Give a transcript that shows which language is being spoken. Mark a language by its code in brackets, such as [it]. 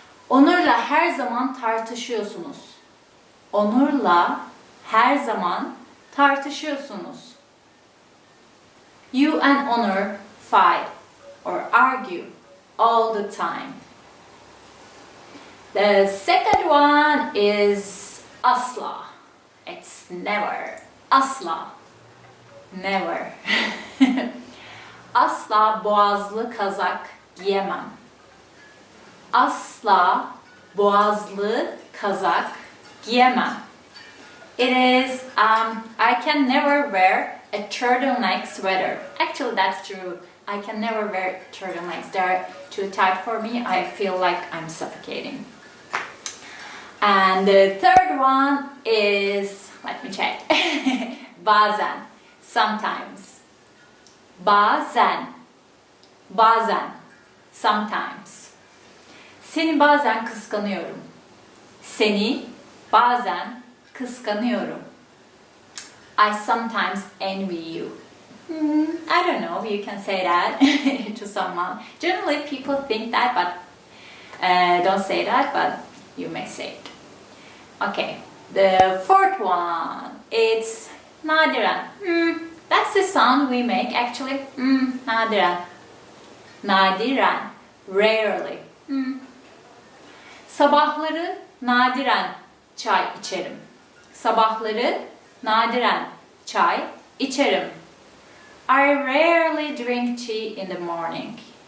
[tr] Onur'la her zaman tartışıyorsunuz. Onur'la her zaman tartışıyorsunuz. [en] You and Onur fight or argue all the time. The second one is asla. It's never. Asla. Never. [tr] Asla boğazlı kazak giyemem. Asla boğazlı kazak giyemem. [en] It is, I can never wear a turtleneck sweater. Actually, that's true. I can never wear turtlenecks. They're too tight for me. I feel like I'm suffocating. And the third one is, let me check. [tr] Bazen. Sometimes. Bazen. Bazen. Sometimes. Seni bazen kıskanıyorum. Seni bazen kıskanıyorum. [en] I sometimes envy you. I don't know if you can say that to someone. Generally people think that, but don't say that, but you may say it. Okay, the fourth one, it's nadiren. That's the sound we make actually. [tr] Nadiren. Nadiren. Rarely. Sabahları nadiren çay içerim. Sabahları nadiren çay içerim. [en] I rarely drink tea in the morning.